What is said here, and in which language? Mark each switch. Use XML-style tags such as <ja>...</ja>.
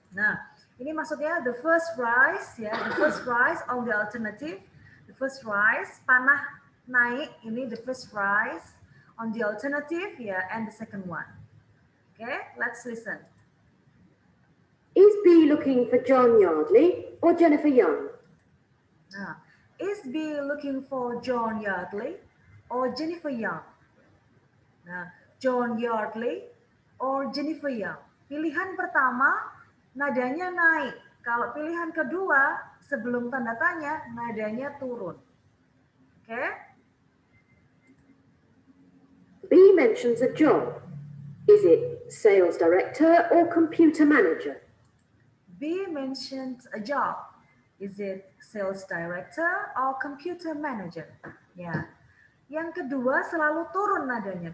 <id>Nah, ini maksudnya</id> <en>the first rise ya, the first rise on the alternative, the first rise</en> <id>panah naik ini</id> <en>the first rise on the alternative ya, and the second one. Okay, let's listen. Is B looking for John Yardley or Jennifer Young? Nah, is B looking for John Yardley or Jennifer Young? Nah, John Yardley or Jennifer Young.</en> <id>Pilihan pertama nadanya naik. Kalau pilihan kedua sebelum tanda tanya nadanya turun. Oke? Okay?</id> <en>B mentions a job. Is it sales director or computer manager? B mentions a job. Is it sales director or computer manager?</en> <id>Ya. Yang kedua selalu turun nadanya.</id>